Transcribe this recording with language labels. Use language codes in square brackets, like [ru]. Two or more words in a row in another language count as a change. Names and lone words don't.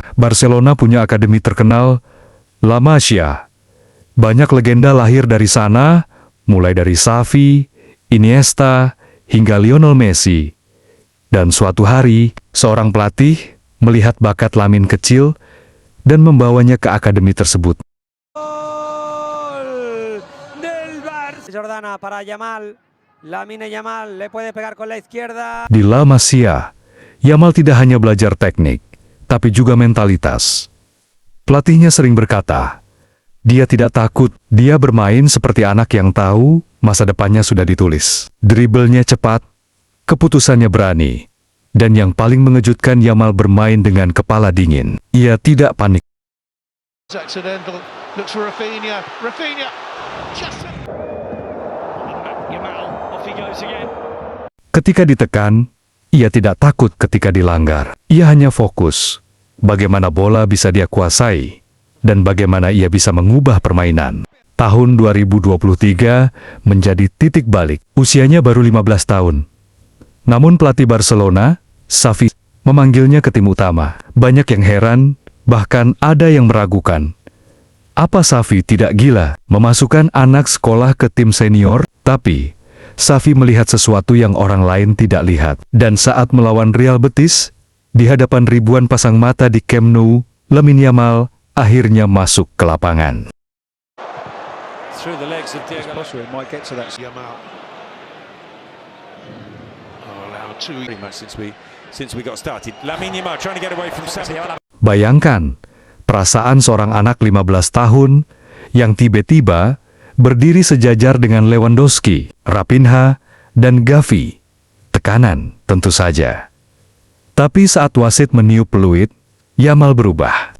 [id] Barcelona punya akademi terkenal, La Masia. Banyak legenda lahir dari sana, mulai dari Xavi, Iniesta, hingga Lionel Messi. Dan suatu hari, seorang pelatih melihat bakat Lamine kecil dan membawanya ke akademi tersebut. [es] Jordana para Yamal. Lamine Yamal le puede pegar con la izquierda. [id] Di La Masia, Yamal tidak hanya belajar teknik, tapi juga mentalitas. Pelatihnya sering berkata, dia tidak takut, dia bermain seperti anak yang tahu masa depannya sudah ditulis. Driblenya cepat, keputusannya berani, dan yang paling mengejutkan, Yamal bermain dengan kepala dingin. Ia tidak panik. [en] Accidental, looks for Rafinha. Rafinha, just Yamal, off he goes again. [id] Ketika ditekan, ia tidak takut ketika dilanggar. Ia hanya fokus bagaimana bola bisa dia kuasai dan bagaimana ia bisa mengubah permainan. Tahun 2023 menjadi titik balik. Usianya baru 15 tahun. Namun pelatih Barcelona, Xavi, memanggilnya ke tim utama. Banyak yang heran, bahkan ada yang meragukan. Apa Xavi tidak gila memasukkan anak sekolah ke tim senior? Tapi Xavi melihat sesuatu yang orang lain tidak lihat. Dan saat melawan Real Betis, di hadapan ribuan pasang mata di Camp Nou, Lamine Yamal akhirnya masuk ke lapangan. [en] Through the legs of Diego. Might get to that Yamal. Allowed two pretty much Since we got started. Lamine Yamal trying to get away from Samuel. [id] Bayangkan, perasaan seorang anak 15 tahun yang tiba-tiba berdiri sejajar dengan Lewandowski, Rafinha, dan Gavi. Tekanan, tentu saja. Tapi saat wasit meniup peluit, Yamal berubah.